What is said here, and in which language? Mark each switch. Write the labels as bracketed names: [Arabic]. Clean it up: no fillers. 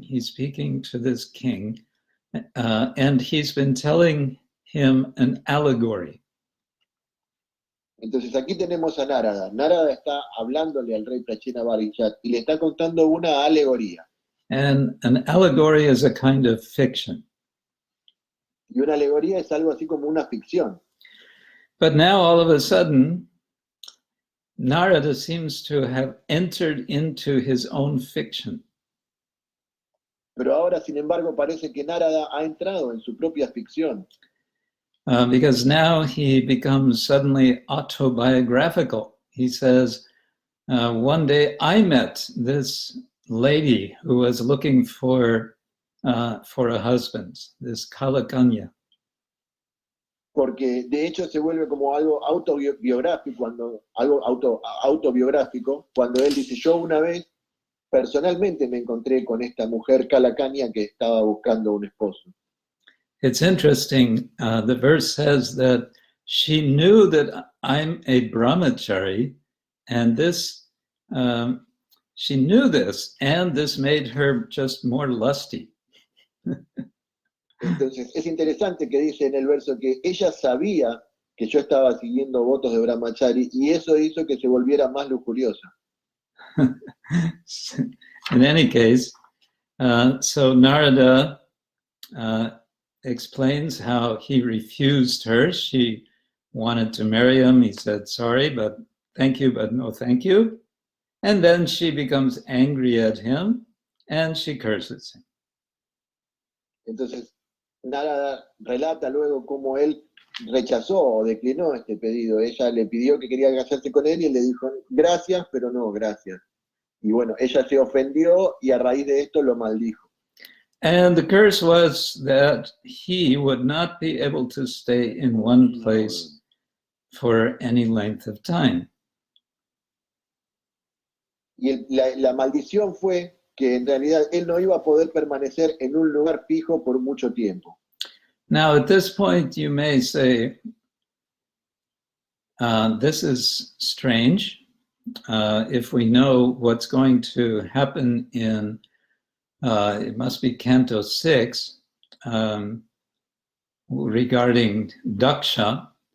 [English] He's speaking to this king, and he's been telling him an allegory. [Spanish] Entonces aquí tenemos a Narada. Narada está hablándole al rey Prachina Barichat y le está contando una alegoría. [English] And an allegory is a kind of fiction. [Spanish] Y una alegoría es algo así como una ficción. [English] But now all of a sudden, Narada seems to have entered into his own fiction. [Spanish] Pero ahora, sin embargo, parece que Narada ha entrado en su propia ficción. [English] Because now he becomes suddenly autobiographical. He says, one day I met this lady who was looking for a husband, this Kalakanya. [Spanish] Porque de hecho se vuelve como algo autobiográfico, autobiográfico, cuando él dice, yo una vez personalmente me encontré con esta mujer Kalakanya que estaba buscando un esposo. [English] It's interesting, the verse says that she knew that I'm a brahmachari, and this, she knew this, and this made her just more lusty. [Spanish] Entonces es interesante que dice en el verso que ella sabía que yo estaba siguiendo votos de brahmachari y eso hizo que se volviera más lujuriosa. [English] In any case, so Narada explains how he refused her. She wanted to marry him. He said, sorry, but thank you, but no thank you. And then she becomes angry at him and she curses him. [Spanish] Entonces Narada relata luego cómo él rechazó o declinó este pedido. Ella le pidió que quería casarse con él y él le dijo, gracias, pero no, gracias. Y bueno, ella se ofendió y a raíz de esto lo maldijo. [English] And the curse was that he would not be able to stay in one place for any length of time. [Spanish] Y la maldición fue que en realidad él no iba a poder permanecer en un lugar fijo por mucho tiempo. [English] Now, at this point, you may say, this is strange. If we know what's going to happen in, it must be Canto 6, regarding Daksha.